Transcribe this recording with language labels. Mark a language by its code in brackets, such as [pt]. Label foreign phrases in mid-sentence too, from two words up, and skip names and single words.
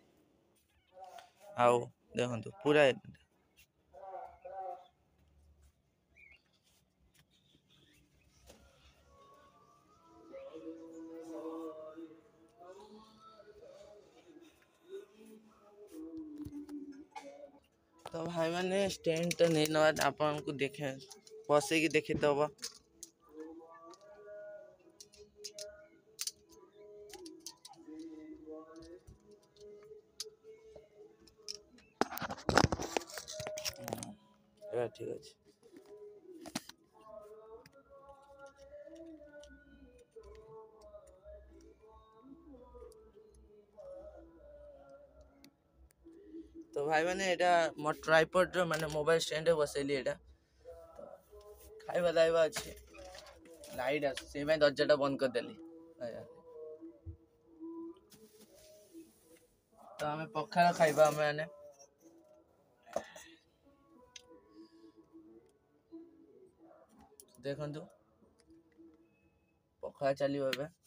[or] ଆଉ ଦେଖନ୍ତୁ ପୁରା ତ ଭାଇମାନେ ଷ୍ଟାଣ୍ଡ ତ ନେଇ ନେବା, ଆପଣଙ୍କୁ ଦେଖେ ବସେଇକି ଦେଖିଦେବ। [bn] ঠিক আছে। [or] তো ଭାଇମାନେ ଏଇଟା ମୋ ଟ୍ରାଇପଡ୍ର ମାନେ ମୋବାଇଲ ଷ୍ଟାଣ୍ଡରେ ବସେଇଲି। ଏଇଟା ଖାଇବା ଦାଇବା ଅଛି, ଲାଇଟ୍ ଆସୁଛି, ସେଇପାଇଁ ଦରଜାଟା ବନ୍ଦ କରିଦେଲି। ତ ଆମେ ପଖାଳ ଖାଇବା। ଆମେ ମାନେ ଦେଖନ୍ତୁ ପଖାଳ ଚାଲିବ ଏବେ।